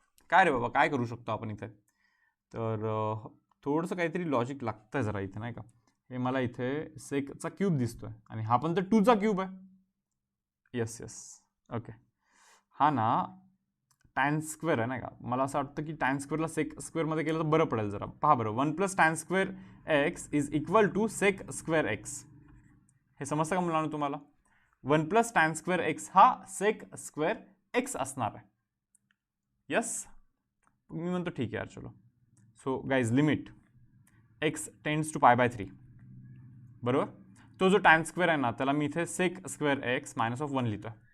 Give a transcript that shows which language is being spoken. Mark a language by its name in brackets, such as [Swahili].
[Marathi] काय रे बाबा, काय करू शकतो आपण इथे? तर थोडंसं काहीतरी लॉजिक लागतंय जरा इथे, नाही का? हे मला इथे सेकचा क्यूब दिसतोय आणि हा पण तर 2चा क्यूब आहे. Yes yes, okay. हा ना टॅन स्क्वेअर आहे, नाही का? मला असं वाटतं की टॅन स्क्वेअरला सेक स्क्वेअरमध्ये केलं तर बरं पडेल जरा. [English] पहा बरं, 1 plus tan square x is equal to sec square x. [Marathi] हे समजतं का मुलांना तुम्हाला? [English] 1 plus tan square x [Marathi] हा सेक स्क्वेअर एक्स असणार आहे. यस, मी म्हणतो ठीक आहे यार, चलो. [English] so guys, limit x tends to π/3, [Marathi] बरोबर? तो जो टॅन स्क्वेअर आहे ना, त्याला मी इथे sec square x minus of 1 लिहितोय.